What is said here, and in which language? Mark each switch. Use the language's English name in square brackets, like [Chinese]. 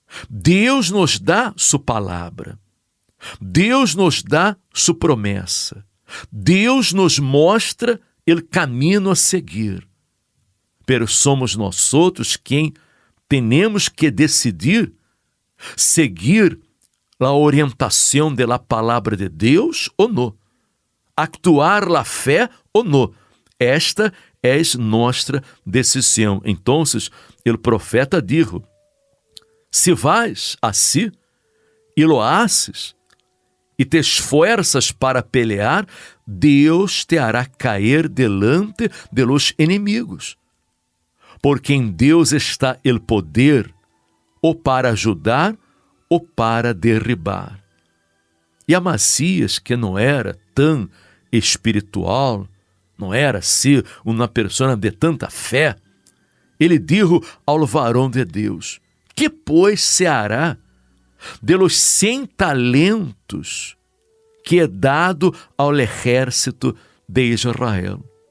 [Portuguese] Deus nos dá sua palavra, Deus nos dá sua promessa, Deus nos mostra o caminho a seguir, pero somos nós outros quem temos que decidir seguir a orientação da palavra de Deus ou não, actuar a fé ou não. Esta é nossa decisão. Então, o profeta dijo: [Spanish] se vais así e lo haces e te esfuerzas para pelear, Deus te hará caer delante de los inimigos. [Portuguese] Porque em Deus está o poder, ou para ajudar, ou para derribar. E Amazias, que não era tão espiritual, não era assim uma pessoa de tanta fé, ele dijo ao varão de Deus: que pois [Spanish] se hará de los 100 talentos [Portuguese] que é dado ao exército de Israel?